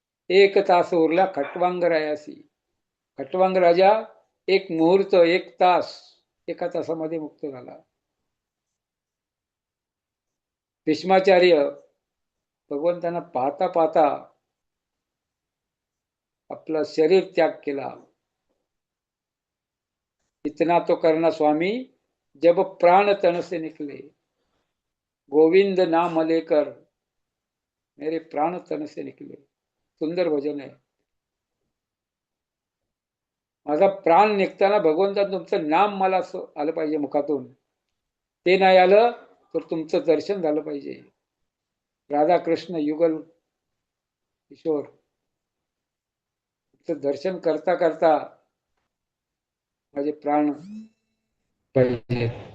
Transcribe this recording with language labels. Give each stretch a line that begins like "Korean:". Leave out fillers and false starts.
Marathi: एक तास उरला खटवांग रायासी. खटवांग राजा एक मुहूर्त, एक तास, एका तासामध्ये मुक्त झाला. भीष्माचार्य भगवंतांना पाहता पाहता आपला शरीर त्याग केला.
Hindi: इतना तो करना स्वामी जब प्राण तन से निकले, गोविंद नाम लेकर मेरे प्राण तन से निकले.
Marathi: सुंदर भजन आहे. माझा प्राण निघताना भगवंता तुमचं नाम मला आलं पाहिजे मुखातून, ते नाही आलं तर तुमचं दर्शन झालं पाहिजे. राधा कृष्ण युगल किशोर, तुमचं दर्शन करता करता माझे प्राण पाहिजे.